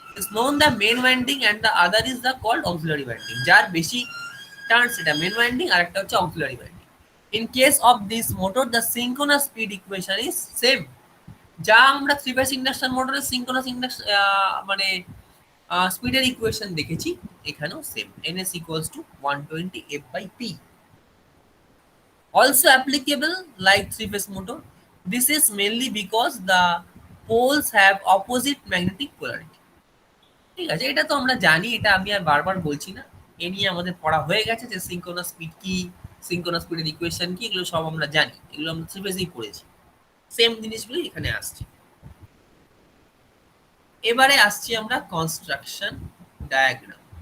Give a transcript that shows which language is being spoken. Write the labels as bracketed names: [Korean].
[English] It's known the main winding and the other is the called auxiliary winding, [Bangla] যার বেশি turns এটা main winding আর একটা হচ্ছে auxiliary winding. [English] in case of this motor the synchronous speed equation is same, [Bangla] যা আমরা three phase induction মোটরের synchronous মানে স্পিডের ইকুয়েশন দেখেছি, এখানেও same, [English] ns equals to 120 f/p, also applicable like three phase motor. This is mainly because the poles have opposite magnetic polarity. [Bangla] ঠিক আছে, এটা তো আমরা জানি, এটা আমি আর বারবার বলছি না, এ নিয়ে আমাদের পড়া হয়ে গেছে যে সিনক্রোনাস স্পিড কি, সিনক্রোনাস স্পিডের ইকুয়েশন কি, এগুলো সব আমরা জানি, এগুলো আমরা থ্রি ফেজেই পড়েছি। সেম জিনিসগুলো এখানে আসছে। এবারে আসছি আমরা কনস্ট্রাকশন ডায়াগ্রাম।